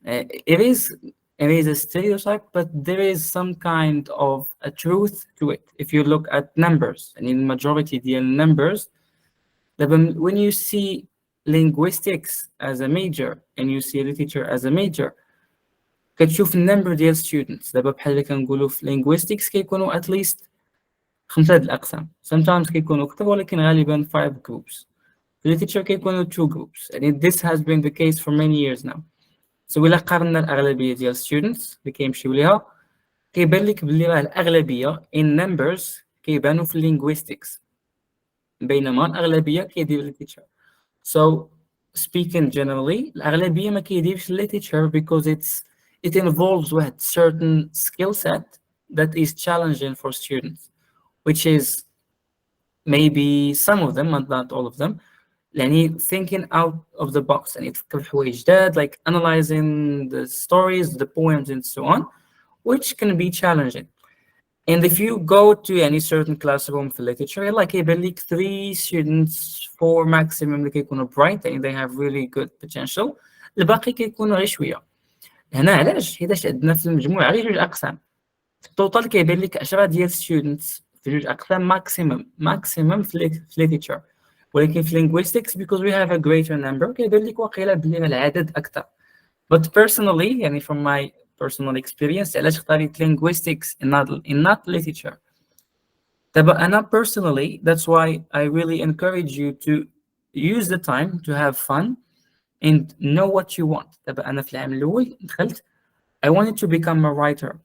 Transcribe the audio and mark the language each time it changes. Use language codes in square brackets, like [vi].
[en] It is a stereotype, but there is some kind of a truth to it. If you look at numbers, and in majority the numbers, when you see linguistics as a major and you see literature as a major, [ar] كتشوف النمبر ديال [en] students. [ar] دابا بحال اللي كنقولوا في linguistics كيكونوا [en] at least 5 [ar] د الأقسام. Sometimes كيكونوا أكثر ولكن غالبا 5 groups. في literature كيكونوا 2 groups. [en] And this has been the case for many years now. [ar] So إلا قارنا الأغلبية ديال students اللي كيمشيو ليها كيبان لك بلي راه الأغلبية [en] in numbers [ar] كيبانوا في linguistics بينما الأغلبية كيدير literature. [en] So speaking generally [ar] الأغلبية ما كيديرش [en] literature because it involves a certain skill set that is challenging for students, which is maybe some of them and not all of them يعني thinking out of the box [ar] يعني يفكر في حوايج جداد [en] like analyzing the stories, the poems and so on. which can be challenging. And if you go to any certain classroom في literature, like [ar] يبان لك [en] 3 students 4 maximum اللي كيكونوا bright and they have really good potential، [ar] الباقي كيكونوا غير شويه. هنا علاش؟ حيتاش عندنا في المجموع غير 2 اقسام، في التوتال كيبان لك 10 ديال students في 2 اقسام maximum في literature، ولكن في linguistics [en] because we have a greater number [ar] كيبان لك واقيلا بلي العدد اكثر. [en] But personally يعني from my personal experience [ar] علاش اختاريت [en] linguistics in not literature. [ar] دابا أنا [en] personally that's why I really encourage you to use the time to have fun and know what you want. [ar] دابا أنا في العام الأول دخلت [en] I wanted to become a writer.